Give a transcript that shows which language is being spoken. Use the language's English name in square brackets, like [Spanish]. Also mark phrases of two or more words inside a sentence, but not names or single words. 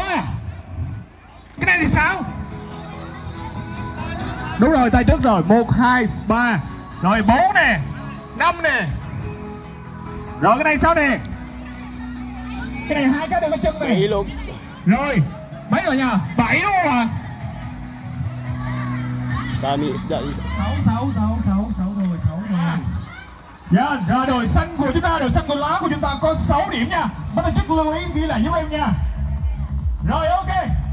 [Vietnamese] Cái này thì sao? Đúng rồi, tay trước rồi. 1, 2, 3. Rồi 4 nè, 5 nè. Rồi cái này sao nè? Cái này 2 cái đều có chân này. Bảy luôn. Rồi, mấy rồi nha? 7 đúng không ạ? [Filipino] Dami isda dito. [Vietnamese] 6 rồi. Dạ, rồi đội xanh của chúng ta, đội xanh của lá của chúng ta có 6 điểm nha. Bắt đầu chức lưu ý ghi lại giúp em nha. Rồi ok.